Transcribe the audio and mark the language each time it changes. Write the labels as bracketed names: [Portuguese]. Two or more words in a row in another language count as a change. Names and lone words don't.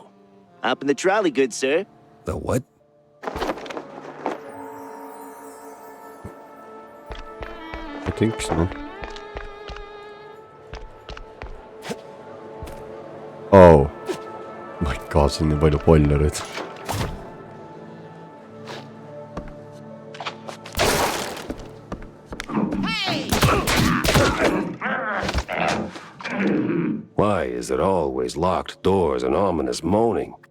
[English] Hop in the trolley, good sir. The what? I think so. Oh my god, [Estonian] siin on nii palju pollereid. Why is it always locked doors and ominous moaning?